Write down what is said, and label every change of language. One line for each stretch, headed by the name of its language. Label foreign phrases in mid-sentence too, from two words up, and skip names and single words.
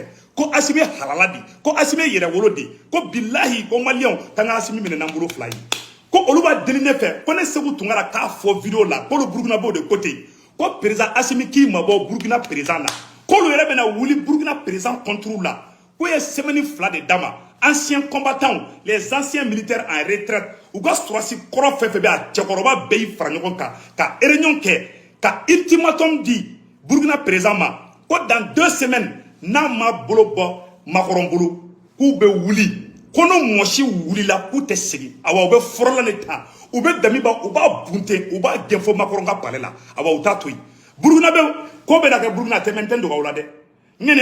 Bambara: Ko Assimi halala di. Ko Assimi yɛrɛ wolo di. Ko bilahi ko Malien kan ka Assimi minɛ n'an bolo fila ye. Ko olu b'a deli ne fɛ. Ko ne Sékou Toungara k'a fɔ vidéo la. K'olu Burkina bɛɛ de côté. Ko président Assimi k'i mabɔ Burkina président na. K'olu yɛrɛ bɛna wuli Burkina président contre la. Ko ye semaine fila de d'a ma.
French: Anciens combattants, les anciens militaires en retraite,
Bambara: ou ka surasi kɔrɔ fɛn fɛn bɛ a cɛkɔrɔba bɛɛ y'i fara ɲɔgɔn kan ka réunion kɛ ka ultimatum di Burkina président ma ko
French: dans 2 semaines
Bambara: n'a ma bolo bɔ Macron bolo k'u bɛ wuli ko n'o mɔgɔ si wulila k'u tɛ segin awa u bɛ fɔrɔla de ta u bɛ Damiba u b'a bunte u b'a gɛn fɔ Macron ka palais la awa u t'a to yen Burkina bɛ ko bɛ na kɛ Burkina tɛmɛ n tɛ dogo aw la dɛ ɲɛnɛ